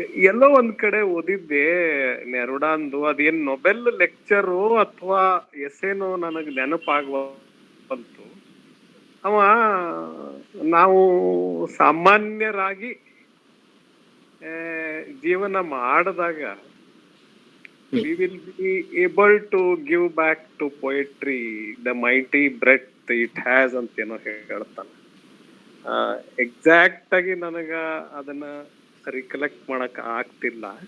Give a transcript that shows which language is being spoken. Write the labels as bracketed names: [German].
[Kannada] ಎಲ್ಲೋ ಒಂದ್ ಕಡೆ ಓದಿದ್ದೆ ನೆರೂಡಾಂದು, ಅದೇನ್ ನೊಬೆಲ್ ಲೆಕ್ಚರು ಅಥವಾ ಎಸೇನೋ ನನಗ್ ನೆನಪಾಗುವಂತು. ಅವ ನಾವು ಸಾಮಾನ್ಯರಾಗಿ ಜೀವನ ಮಾಡಿದಾಗ [English] we will be able to give back to poetry the mighty breadth it has [Kannada] ಅಂತ ಏನೋ ಹೇಳ್ತಾನೆ. ಎಕ್ಸಾಕ್ಟ್ ಆಗಿ ನನಗ ಅದನ್ನ ರಿಕಲೆಕ್ಟ್ ಮಾಡಕ್ ಆಗ್ತಿಲ್ಲ.